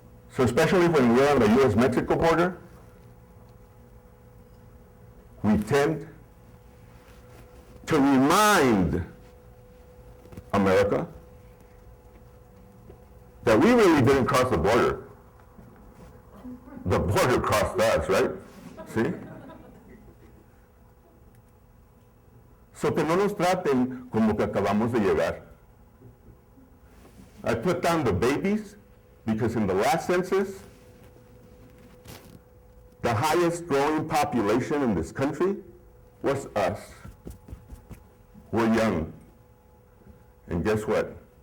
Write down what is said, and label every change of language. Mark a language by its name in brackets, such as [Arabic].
[English] So especially when we're on the U.S.-Mexico border, we tend to remind America that we really didn't cross the border. The border crossed us, right? See? [Spanish] So que no nos traten como que acabamos de llegar. [English] I put down the babies because in the last census, the highest growing population in this country was us. We're young. And guess what?